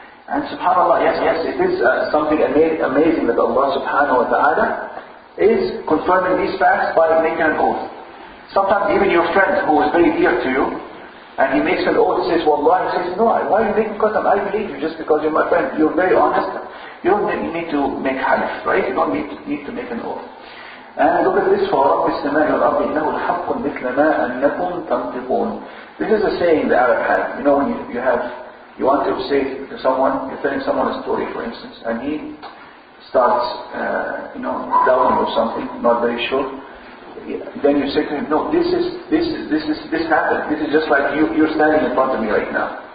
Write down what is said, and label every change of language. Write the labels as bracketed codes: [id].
[en] And subhanAllah, yes, it is something amazing that Allah subhanahu wa ta'ala is confirming these facts by making an oath. Sometimes even your friend who is very dear to you, and he makes an oath, says, Wallah, he says, no, why are you making qasam? I believe you just because you're my friend. You're very honest. You don't need to make halif, right? You don't need to make an oath. And look at this, [ar] فَوَرَبِّ السَّمَاءِ وَالْأَرْضِ إِنَّهُ لَحَقٌّ مِثْلَ مَا أَنَّكُمْ تَنْطِقُونَ. [en] This is a saying the Arab has. You know, when you want to say to someone, you're telling someone a story, for instance, and he starts, doubting or something, not very sure. Then you say to him, no, this happened. This is just like you're standing in front of me right now.